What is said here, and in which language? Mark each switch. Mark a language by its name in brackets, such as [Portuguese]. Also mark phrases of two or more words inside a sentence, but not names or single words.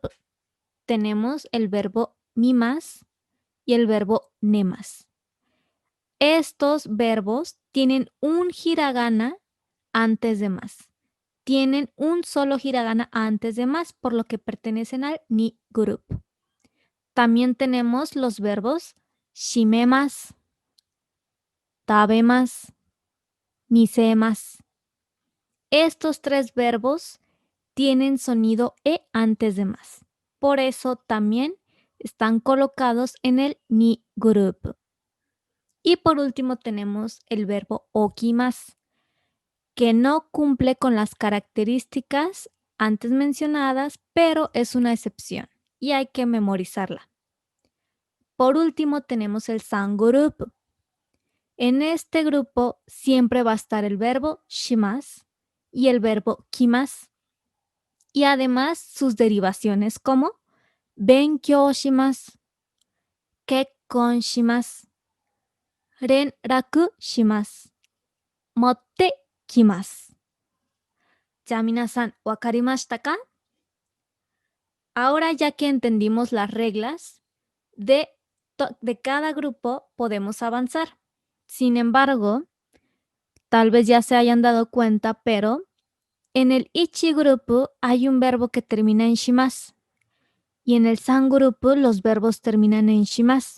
[Spanish] Tenemos el verbo mimas y el verbo nemas. Estos verbos tienen un hiragana antes de más. Tienen un solo hiragana antes de más, por lo que pertenecen al ni group. También tenemos los verbos [Japanese] 閉めます、食べます、見せます. [Spanish] Estos 3 verbos tienen sonido e antes de más. Por eso también están colocados en el ni group. Y por último tenemos el verbo okimas, que no cumple con las características antes mencionadas, pero es una excepción y hay que memorizarla. Por último tenemos el san group. En este grupo siempre va a estar el verbo shimas y el verbo kimas, y además sus derivaciones como [Japanese] 勉強します、結婚します、連絡します、持ってきます. Ya 皆さん、分かりましたか? [Spanish] Ahora ya que entendimos las reglas de cada grupo, podemos avanzar. Sin embargo, tal vez ya se hayan dado cuenta, pero En el ichi grupo hay un verbo que termina en shimasu y en el san grupo los verbos terminan en shimasu.